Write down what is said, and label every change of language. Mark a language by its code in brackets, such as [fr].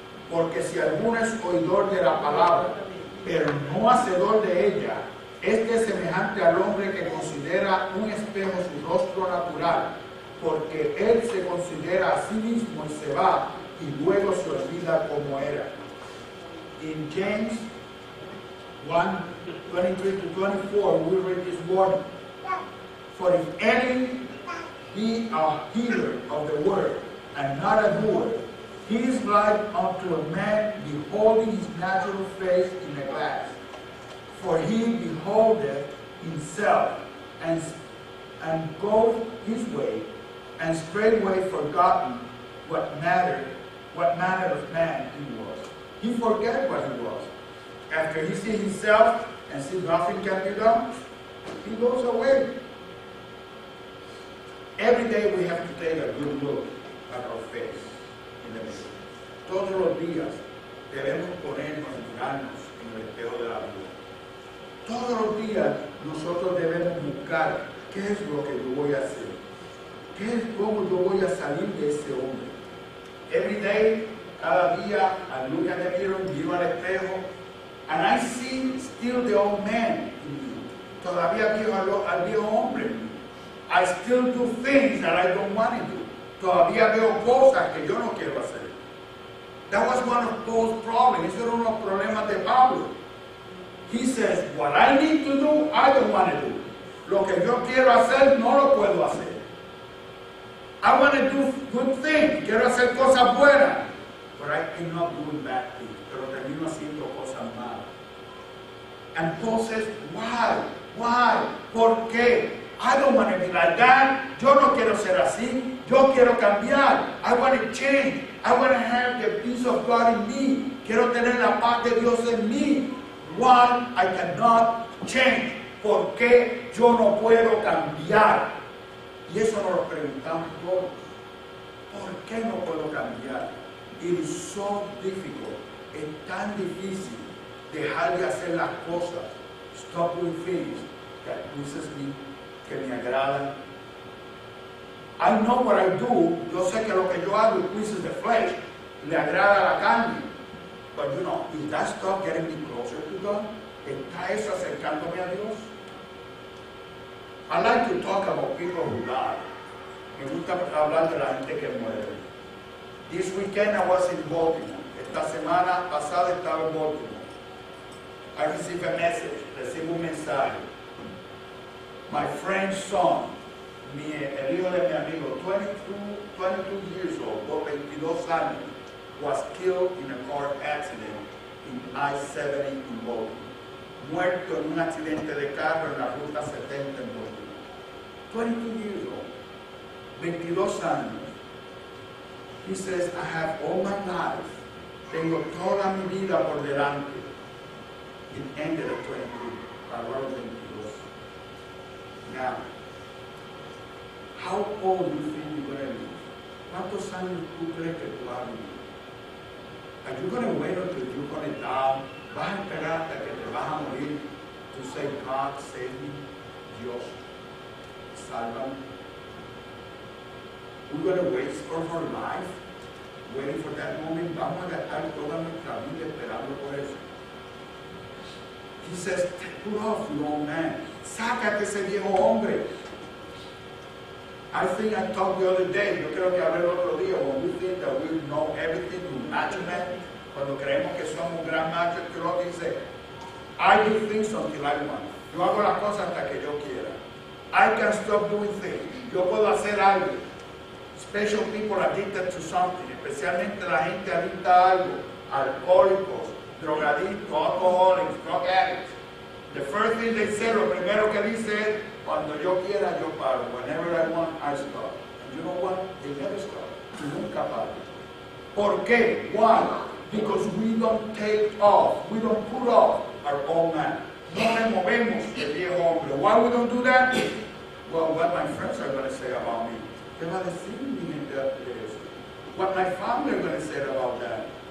[es] Porque si alguno es oidor de la palabra, pero no hacedor de ella, este es semejante al hombre que considera un espejo su rostro natural, porque él se considera a sí mismo y se va, y luego se olvida cómo era. [en] In James 1, 23 to 24, we read this warning. For if any be a hearer of the word, and not a doer, he is like unto a man beholding his natural face in a glass. For he beholdeth himself, and goeth his way, and straightway forgotten what manner of man he was. He forget what he was. After he sees himself and sees nothing can be done, he goes away. Every day we have to take a good look at our face in the mirror. [es] Todos los días debemos ponernos y mirarnos en el espejo de la vida. Todos los días nosotros debemos buscar qué es lo que yo voy a hacer. ¿Cómo yo voy a salir de ese hombre? [en] Every day [es] Cada día, [en] I look at the mirror, [es] miro al espejo, [en] and I see still the old man in me. [es] Todavía veo al viejo hombre en mí. [en] I still do things that I don't want to do. [es] Todavía veo cosas que yo no quiero hacer. [en] That was one of Paul's problems. [es] Eso era uno de los problemas de Pablo. [en] He says, what I need to do, I don't want to do. [es] Lo que yo quiero hacer, no lo puedo hacer. [en] I want to do good things. [es] Quiero hacer cosas buenas. [en] But I cannot do bad things. [es] Pero termino haciendo cosas malas. [en] And Paul says, why? Why? [es] ¿Por qué? [en] I don't want to be like that. [es] Yo no quiero ser así. Yo quiero cambiar. [en] I want to change. I want to have the peace of God in me. [es] Quiero tener la paz de Dios en mí. [en] Why I cannot change? [es] ¿Por qué yo no puedo cambiar? Y eso nos lo preguntamos todos. ¿Por qué no puedo cambiar? [en] It is so difficult. [es] Es tan difícil dejar de hacer las cosas. [en] Stop doing things that pleases me, [es] que me agradan. [en] I know what I do. [es] Yo sé que lo que yo hago [en] pleases the flesh. [es] Le agrada la carne. [en] But you know, is that stuff getting me closer to God? [es] ¿Está eso acercándome a Dios? [en] I like to talk about people who die. [es] Me gusta hablar de la gente que muere. [en] This weekend I was in Baltimore. [es] Esta semana pasada estaba en Baltimore. [en] I received a message. [es] Recibo un mensaje. [en] My friend's son, [es] el hijo de mi amigo, [en] 22 years old, [es] 22 años, [en] was killed in a car accident in I-70 in Baltimore. [es] Muerto en un accidente de carro en la ruta 70 en Baltimore. [en] 22 years old. [es] 22 años. [en] He says, I have all my life. [es] Tengo toda mi vida por delante. [en] It ended at 22. Around 22. Now, how old do you think you're going to live? [es] ¿Cuántos años tú crees que tú vas a vivir? [en] Are you going to wait until you're going to die? [es] ¿Vas a esperar hasta que te vas a morir? [en] To say, God, save me. [es] Dios, sálvame. [en] We're going to waste all our life waiting for that moment. [es] Vamos a gastar toda nuestra vida esperando por eso. [en] He says, put off your old man. [es] Sácate ese viejo hombre. [en] I think I talked the other day, [es] yo creo que hablé el otro día, [en] when we think that we know everything to macho man, [es] cuando creemos que somos un gran macho, que uno dice, [en] I do things until I want. [es] Yo hago las cosas hasta que yo quiera. [en] I can stop doing things. [es] Yo puedo hacer algo. [en] Special people addicted to something, [es] especialmente la gente adicta a algo, alcohólicos, drogadictos, [en] alcoholics, drug addicts. The first thing they say, [es] lo primero que dice es, cuando yo quiera, yo paro. [en] Whenever I want, I stop. And you know what? They never stop. [es] Nunca paran. ¿Por qué? [en] Why? Because we don't take off. We don't put off our old man. [es] No removemos el viejo hombre. [en] Why we don't do that? Well, what my friends are going to say about me. [es] ¿Qué va a decir mi gente de eso? [en] What my family are going to say about that.